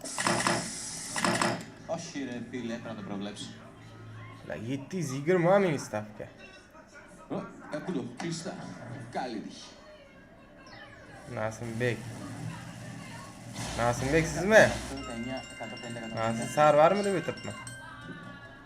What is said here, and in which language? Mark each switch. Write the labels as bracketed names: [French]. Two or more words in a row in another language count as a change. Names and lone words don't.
[Greek] Όχι ρε φίλε, έπρεπε να το προβλέψω. [Uzbek] La 720 ming stavka. [Greek] Ακούω, κλειστά. Καλή τύχη. [Uzbek] Nasimbek. Nasimbek sizmi? 109, 150, 150. Nasib Sarvarmi deb o'tiribman.